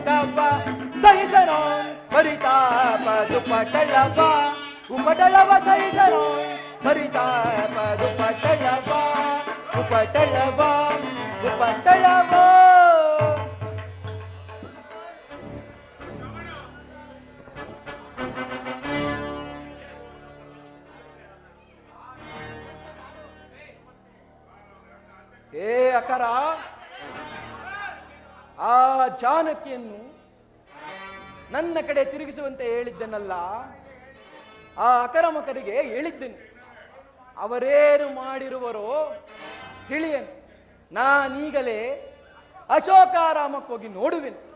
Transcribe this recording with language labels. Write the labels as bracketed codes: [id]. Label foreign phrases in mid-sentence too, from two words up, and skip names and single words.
[kn] ಸಂಕಪ ಸಹಿಸನೋ ಪರಿತಾಪ ದುಪಟಳವ ಉಪಟಳವ ಸಹಿಸನೋ ಪರಿತಾಪ ದುಪಟಳವ ಉಪಟಳವ ಉಪಟಳವ. ಏ ಅಕರ, ಆ ಜಾನಕಿಯನ್ನು ನನ್ನ ಕಡೆ ತಿರುಗಿಸುವಂತೆ ಹೇಳಿದ್ದನಲ್ಲ, ಆ ಅಕರಮಕರಿಗೆ ಹೇಳಿದ್ದೇನೆ. ಅವರೇನು ಮಾಡಿರುವರೋ ತಿಳಿಯನು. ನಾನೀಗಲೇ ಅಶೋಕಾರಾಮಕ್ಕೋಗಿ ನೋಡುವೆನು.